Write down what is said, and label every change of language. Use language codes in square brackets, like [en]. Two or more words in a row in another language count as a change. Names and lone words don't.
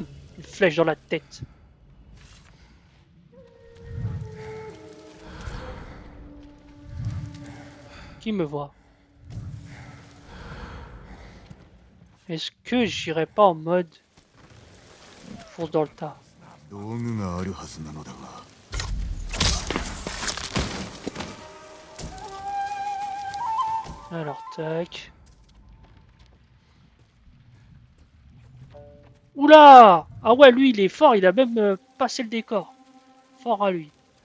[fr] Une flèche dans la tête. Qui me voit? Est-ce que j'irai pas en mode fonce dans le tas? [ja] 道具があるはずなのだが。 [fr] Alors, tac. Oula! Ah ouais, lui, il est fort, il a même passé le décor. Fort à lui.